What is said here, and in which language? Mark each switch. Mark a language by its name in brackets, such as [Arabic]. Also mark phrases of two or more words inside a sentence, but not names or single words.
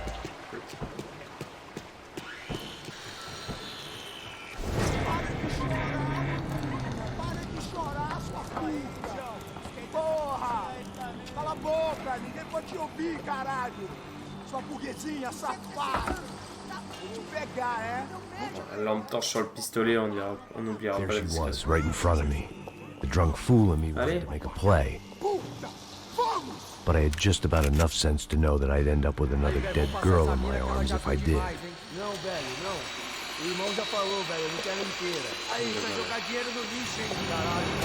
[Portuguese] Porra! Cala a boca! Ninguém pode te ouvir, caralho! Sua burguesinha safada! Vou te pegar, é? [French] Lampe torche sur le pistolet, on n'oubliera pas [English] There [French] la [English] she was, [French] discrétion. [English] right in front of me. The drunk fool in me wanted to make a play. [Portuguese] Puta! Vamos! [English] But I had just about enough sense to know that I'd end up with another dead girl in my arms if I did. [Portuguese] Não, velho, não. O irmão já falou, velho, não quero inteira. Aí, vai jogar dinheiro no lixo, hein? Caralho,